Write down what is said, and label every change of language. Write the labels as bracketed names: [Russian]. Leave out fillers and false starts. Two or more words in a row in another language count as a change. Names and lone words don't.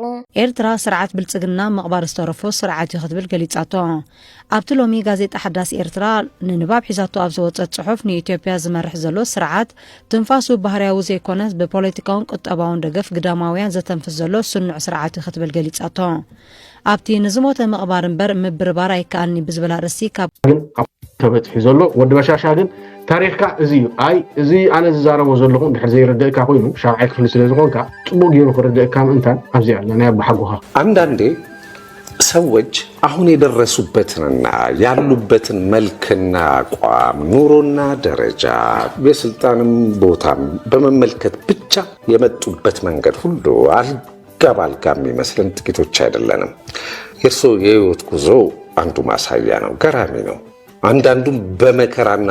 [Tigrinya] ኤርትራ ስርዓት ብልጽግና መቕባር ዝተረፎ ስርዓት ይኽትብል ገሊጻቶ ኣብቲ ሎሚ ጋዜጣ ሓዳስ ኤርትራ ንንባብ ሒዛቶ ኣብ ዝወፀት ጽሑፍ ንኢትዮጵያ ዝመርሕ ዘሎ ስርዓት ትንፋሱ ባህርያዊ ዘይኮነስ ብፖለቲካውን ቁጠባውን ደገፍ ግዳማውያን ዘተንፍስ ዘሎ ስኑዕ ስርዓት ይኽትብል ገሊጻቶ ኣብቲ ንዝሞተ መቕባር እምበር ምብርባር ኣይከኣልኒ ብዝበላ ርእሲ ካብ ተበጽሒ ዘሎ ወዲ በሻሻ ግን ታሪኽካ እዚ ኣይ እዚ ኣነ ዝዛረቦ ዘለኹ ድሕር ዘይርድእካ ኮይኑ ሻብዓይ ክፍሊ ስለ ዝኾንካ ጽቡቕ ገይሩ ክርድእካ ምእንታን ኣብዚ ኣለና ያባሓጉኻ [Amharic] አንዳንዴ ሰዎች አሁን የደረሱበትንና ያሉበትን መልክና አቋም ኑሮና ደረጃ በስልጣንም ቦታም በመመልከት ብቻ የመጡበት መንገድ ሁሉ አልጋ የሚመስለን ጥቂቶች አይደለንም። የእርሶ የህይወት ጉዞ አንዱ ማሳያ ነው። ገራሚ ነው። አንዳንዱም በመከራና